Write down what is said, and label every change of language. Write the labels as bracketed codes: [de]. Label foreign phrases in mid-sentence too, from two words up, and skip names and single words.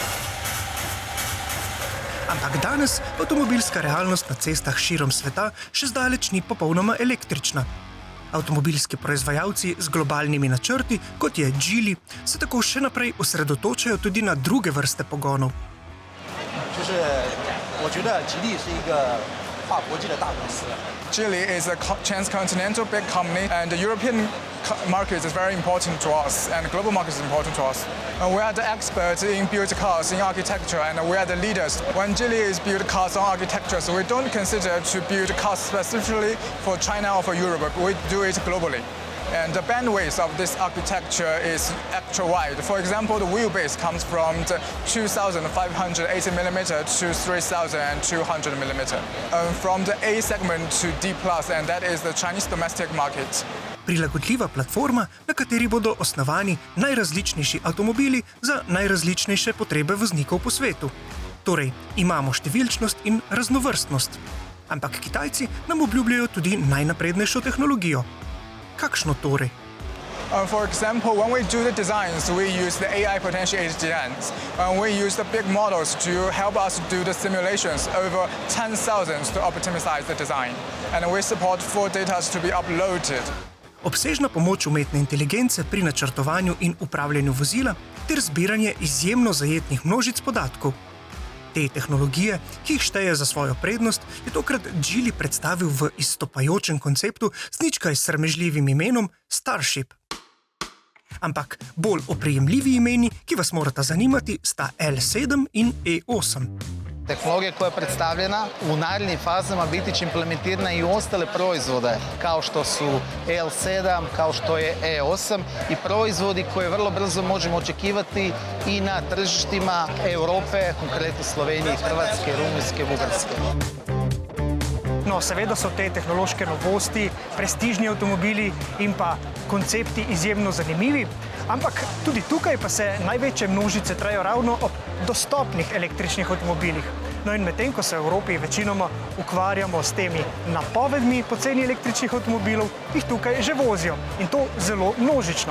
[sl] Ampak danes avtomobilska realnost na cestah širom sveta še zdaleč ni popolnoma električna. Avtomobilski proizvajalci z globalnimi načrti, kot je Geely, se tako še naprej osredotočajo tudi na druge vrste pogonov. [en] Geely is a transcontinental big company, and the European market is very important to us, and the global market is important to us. We are the experts in build cars in architecture, and we are the leaders. When Geely is build cars on architecture, so we don't consider to build cars specifically for China or for Europe. We do it globally. And the bandwidth of this architecture is extra wide. For example, the wheelbase comes from the 2,580mm to 3,200mm. From the A segment to D+, and that is the Chinese domestic market. [sl] Prilagodljiva platforma, na kateri bodo osnovani najrazličnejši avtomobili za najrazličnejše potrebe voznikov po svetu. Torej, imamo številčnost in raznovrstnost. Ampak Kitajci nam obljubljajo tudi najnaprednejšo tehnologijo. Kakšno torej? For example, when we do the designs, we use the AI potentiated designs. We use the big models to help us do the simulations over 10,000 to optimize the design. And we support full data to be uploaded. Obsežna pomoč umetne inteligence pri načrtovanju in upravljanju vozila ter zbiranje izjemno zajetnih množic podatkov. Te tehnologije, ki jih šteje za svojo prednost, je tokrat Geely predstavil v izstopajočem konceptu z ničkaj sramežljivim imenom Starship. Ampak bolj oprijemljivi imeni, ki vas morata zanimati, sta L7 in E8. [hr] Tehnologija koja je predstavljena u narednim fazama biti će implementirana i u ostale proizvode kao što su L7, kao što je E8 i proizvodi koje vrlo brzo možemo očekivati i na tržištima Europe, konkretno Slovenije, Hrvatske, Rumunjske, Bugarske. [sl] No, seveda so te tehnološke novosti, prestižni avtomobili in pa koncepti izjemno zanimivi, ampak tudi tukaj pa se največje množice trajajo ravno ob dostopnih električnih avtomobilih. No in medtem, ko se v Evropi večinoma ukvarjamo s temi napovedmi poceni električnih avtomobilov, jih tukaj že vozijo in to zelo množično.